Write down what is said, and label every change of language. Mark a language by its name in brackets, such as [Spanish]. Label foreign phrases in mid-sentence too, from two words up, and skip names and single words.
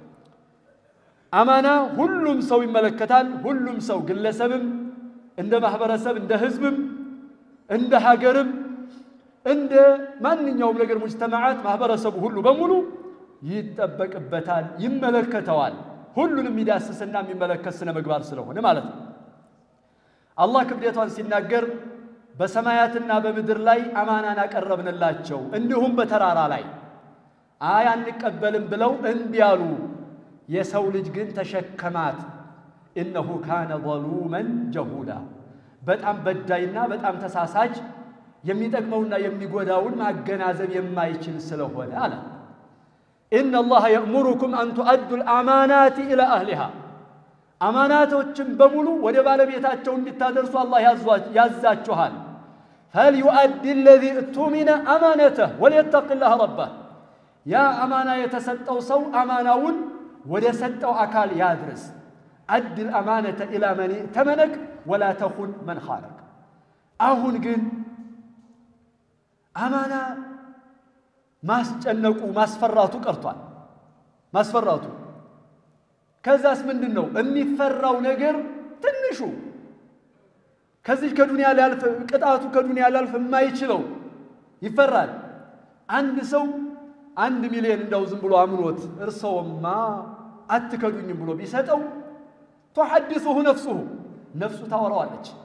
[Amharic] አማና ሁሉም ሰው ይመለከታል። ሁሉም ሰው ግለሰብም እንደ ማህበረሰብ እንደ ህዝብም እንደ ሀገርም እንደ ማንኛውም ነገር ሙጅተማዓት ማህበረሰቡ ሁሉ በሙሉ ይጠበቅበታል ይመለከተዋል። ሁሉንም ይዳስስና የሚመለከት ስነ ምግባር ስለሆነ ማለት ነው። አላህ ክብደቷን ሲናገር በሰማያትና በምድር ላይ አማናን አቀረብንላቸው እንዲሁም በተራራ ላይ አንቀበልም ብለው እንቢ ያሉ የሰው ልጅ ግን ተሸከማት። [Arabic] إنه كان ظلوما جهولا [Amharic] በጣም በዳይና በጣም ተሳሳች የሚጠቅመውና የሚጎዳውን ማገናዘብ የማይችል ስለሆነ አለ [Arabic] إن الله يأمركم أن تؤدوا الأمانات إلى أهلها أماناتكم بمولو [Amharic] ወደ ባለቤታቸው እንድታደርሱ አላህ ያዛችኋል። [Arabic] فليؤدي الذي اؤتمن أمانته وليتق الله ربه يا [Amharic] أمانة የተሰጠው ሰው አማናውን ወደ ሰጠው አካል ያድርስ። [Arabic] أد الأمانة إلى من ائتمنك ولا تخن من خانك. [Amharic] አሁን ግን አማና ማስጨነቁ ማስፈራቱ ቀርቷል። ማስፈራቱ ከዛስ ምንድነው የሚፈራው ነገር ትንሹ ከዚህ ከዱንያ ሊያልፍ ቅጣቱ ከዱንያ ሊያልፍ የማይችለው ይፈራል። አንድ ሰው 1 ሚሊዮን እንደው ዝም ብሎ አምኖት እርሰውማ አትከዱኝም ብሎ ቢሰጠው تحدثه ነፍሱ ታወራዋለች።